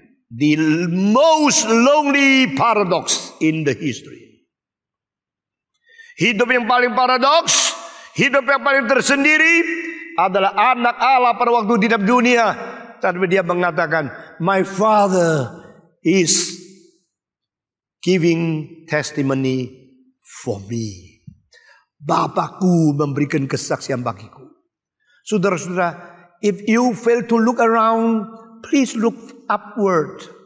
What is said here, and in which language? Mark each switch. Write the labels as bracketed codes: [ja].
[en] The most lonely paradox in the history. [id] Hidup yang paling paradoks, hidup yang paling tersendiri adalah anak Allah pada waktu di dalam dunia. Tapi dia mengatakan, [en] my Father is giving testimony for me. [id] Bapakku memberikan kesaksian bagiku. Saudara-saudara, [en] if you fail to look around, please look upward.